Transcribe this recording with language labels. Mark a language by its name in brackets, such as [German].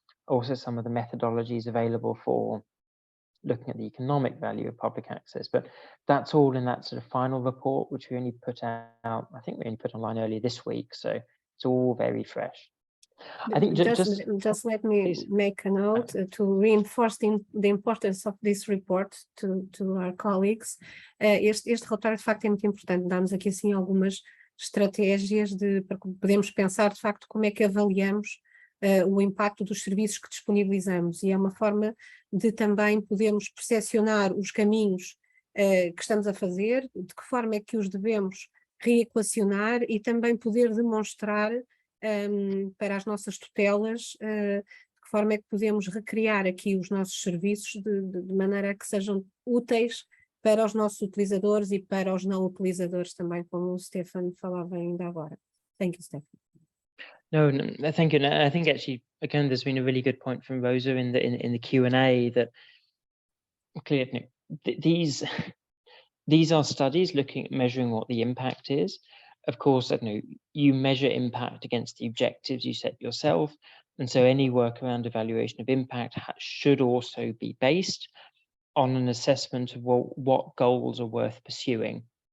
[English] Also, some of the methodologies available for looking at the economic value of public access, but that's all in that sort of final report, which we only put out, I think we only put online earlier this week. So it's all very fresh. I think just let me please make a note to reinforce the importance of this report to our colleagues. [Portuguese] Este relatório de facto é muito importante. Damos aqui assim algumas estratégias para podermos pensar de facto como é que avaliamos o impacto dos serviços que disponibilizamos, e é uma forma de também podermos percepcionar os caminhos que estamos a fazer, de que forma é que os devemos reequacionar e também poder demonstrar para as nossas tutelas de que forma é que podemos recriar aqui os nossos serviços de maneira a que sejam úteis para os nossos utilizadores e para os não utilizadores também, como o Stefan falava ainda agora. [English] Thank you, Stefan. No, thank you. I think actually, again, there's been a really good point from Rosa in the Q&A that clearly these are studies looking at measuring what the impact is. Of course, I know you measure impact against the objectives you set yourself, and so any work around evaluation of impact should also be based on an assessment of what goals are worth pursuing.